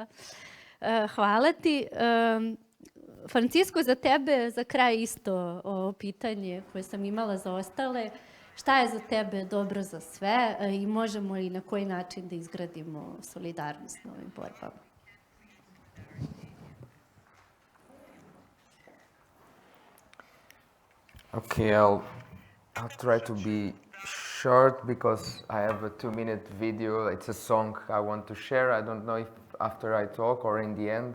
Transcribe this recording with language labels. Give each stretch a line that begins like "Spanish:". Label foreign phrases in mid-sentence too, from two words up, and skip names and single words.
Serbian: Hvala ti. Francisco, za tebe, za kraj isto ovo pitanje koje sam imala za ostale. Šta je za tebe dobro za sve i možemo li na koji način da izgradimo solidarnost na ovim borbama?
English: Okay, I'll try to be short because I have a 2-minute video. It's a song I want to share. I don't know if after I talk or in the end.